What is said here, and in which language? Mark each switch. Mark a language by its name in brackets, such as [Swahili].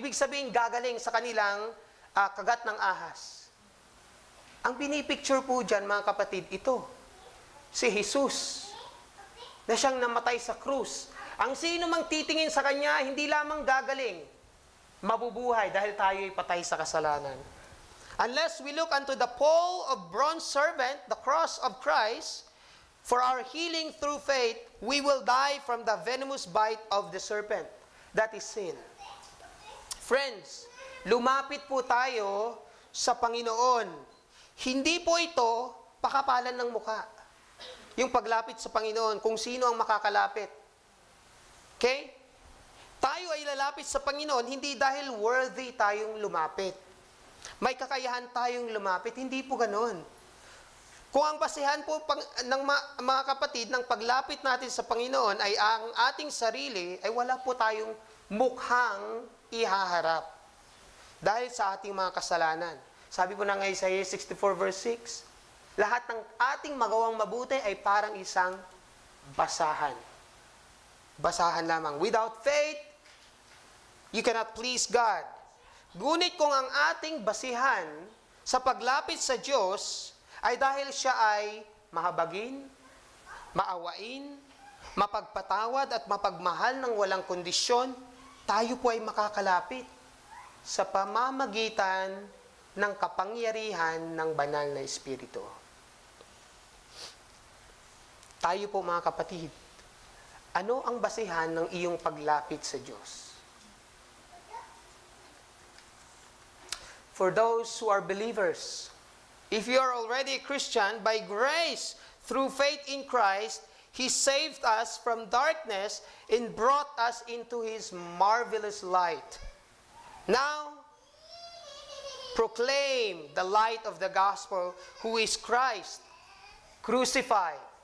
[Filipino] Ibig sabihin, gagaling sa kanilang kagat ng ahas. Ang pinipicture po dyan, mga kapatid, ito, si Jesus, na siyang namatay sa krus. Ang sino mang titingin sa Kanya, hindi lamang gagaling, mabubuhay dahil tayo'y patay sa kasalanan. [English] Unless we look unto the pole of bronze serpent, the cross of Christ, for our healing through faith, we will die from the venomous bite of the serpent. That is sin. [Filipino] Friends, lumapit po tayo sa Panginoon. Hindi po ito pakapalan ng mukha. Yung paglapit sa Panginoon, kung sino ang makakalapit. Okay? Tayo ay lalapit sa Panginoon, hindi dahil worthy tayong lumapit. May kakayahan tayong lumapit, hindi po ganon. Kung ang basihan po ng mga kapatid ng paglapit natin sa Panginoon ay ang ating sarili, ay wala po tayong mukhang ihaharap. Dahil sa ating mga kasalanan. Sabi po ng Isaiah 64 verse 6, lahat ng ating magawang mabuti ay parang isang basahan. Basahan lamang. [English] Without faith, you cannot please God. [Filipino] Ngunit kung ang ating basihan sa paglapit sa Diyos ay dahil siya ay mahabagin, maawain, mapagpatawad at mapagmahal ng walang kondisyon, tayo po ay makakalapit sa pamamagitan ng kapangyarihan ng banal na Espiritu. Tayo po mga kapatid, ano ang basihan ng iyong paglapit sa Diyos? [English] For those who are believers, if you are already a Christian, by grace, through faith in Christ, He saved us from darkness and brought us into His marvelous light. Now, proclaim the light of the gospel, who is Christ, crucified.